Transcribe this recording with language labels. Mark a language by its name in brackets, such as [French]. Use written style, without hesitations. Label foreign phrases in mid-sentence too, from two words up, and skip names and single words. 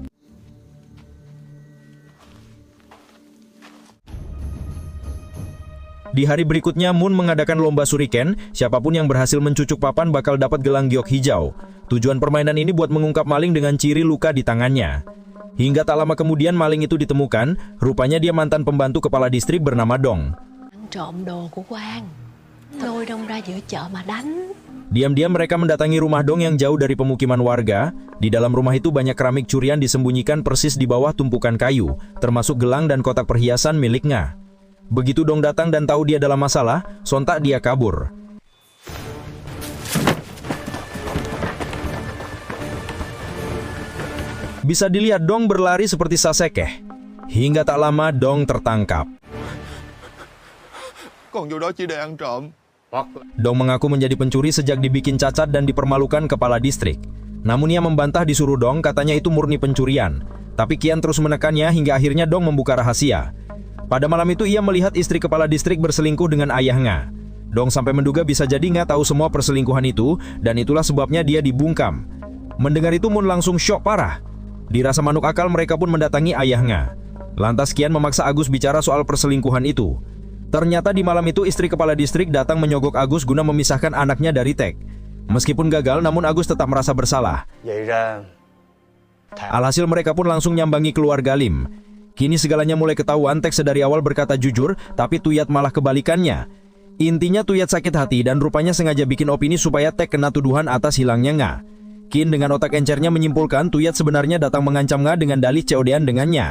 [Indonesian] Di hari berikutnya, Moon mengadakan lomba suriken. Siapapun yang berhasil mencucuk papan bakal dapat gelang giok hijau. Tujuan permainan ini buat mengungkap maling dengan ciri luka di tangannya. Hingga tak lama kemudian maling itu ditemukan. Rupanya dia mantan pembantu kepala distrik bernama Dong. [Vietnamese] Trộm đồ của Quang. Lôi Đông ra giữa chợ mà đánh. [Indonesian] Diam-diam mereka mendatangi rumah Dong yang jauh dari pemukiman warga. Di dalam rumah itu banyak keramik curian disembunyikan persis di bawah tumpukan kayu, termasuk gelang dan kotak perhiasan milik Nga. Begitu Dong datang dan tahu dia dalam masalah, sontak dia kabur. Bisa dilihat Dong berlari seperti Sasekeh. Hingga tak lama Dong tertangkap. [Vietnamese] Con vô đó chỉ để ăn trộm. [Indonesian] Dong mengaku menjadi pencuri sejak dibikin cacat dan dipermalukan kepala distrik. Namun ia membantah disuruh Dong, katanya itu murni pencurian. Tapi Kian terus menekannya hingga akhirnya Dong membuka rahasia. Pada malam itu ia melihat istri kepala distrik berselingkuh dengan ayah Nga. Dong sampai menduga bisa jadi Nga tahu semua perselingkuhan itu dan itulah sebabnya dia dibungkam. Mendengar itu Moon langsung syok parah. Dirasa manuk akal mereka pun mendatangi ayah Nga. Lantas Kian memaksa Agus bicara soal perselingkuhan itu. Ternyata di malam itu istri kepala distrik datang menyogok Agus guna memisahkan anaknya dari Tek. Meskipun gagal, namun Agus tetap merasa bersalah. [Vietnamese] Vậy ra [Indonesian] Alhasil mereka pun langsung nyambangi keluarga Lim. Kini segalanya mulai ketahuan. Tek sedari awal berkata jujur, tapi Tuyat malah kebalikannya. Intinya Tuyat sakit hati dan rupanya sengaja bikin opini supaya Tek kena tuduhan atas hilangnya Nga. Kin dengan otak encernya menyimpulkan Tuyat sebenarnya datang mengancam Nga dengan dalih COD-an dengannya.